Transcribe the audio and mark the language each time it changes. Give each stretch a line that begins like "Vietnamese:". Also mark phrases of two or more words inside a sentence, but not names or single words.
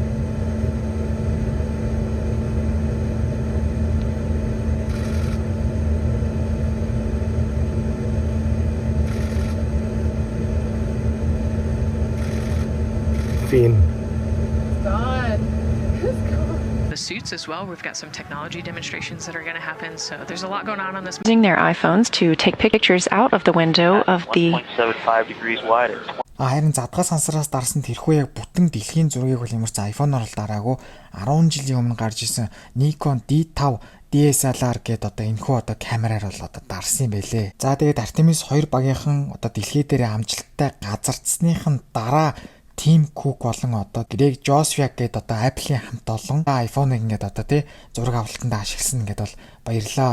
English: Fiend. Gone. It's gone. The suits as well. We've got some technology demonstrations that are going to happen. So there's a lot going on this. Using their iPhones to take pictures out of the window of the 1.75 degrees wider.
Mongolian: Харин задгаа сансараас дарсан тэрхүү яг бүтэн дэлхийн зургийг бол ямарч iPhone-оор л дараагүй 10 жилийн өмнө гарч исэн Nikon D5 DSLR гэдэг одоо энэхүү одоо камераар бол одоо дарсан юм байлээ. За тэгээд Artemis 2 багийнхан одоо дэлхий дээр амжилттай газардсныхын дараа Team Cook болон одоо Greg Joswiak гэдэг одоо Apple-ийн хамт олон iPhone-ыг ингээд одоо тий зураг авалтанд ашигласан ингээд бол баярлаа.